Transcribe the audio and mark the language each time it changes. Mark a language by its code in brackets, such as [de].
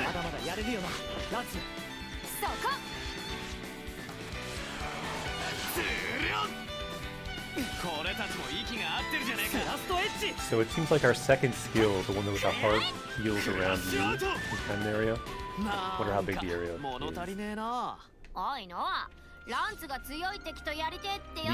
[ja] まだまだやれるよなランツ。そこズルン。俺たちも息が合ってるじゃねえか。ラストエッジ。 [en] So it seems like our second skill, the one that was the heart, heals around you, this kind of area. Wonder how big the area [ja] 物足り [en] is. [ja] ねえな。おいのランツが強い敵とやりてってよ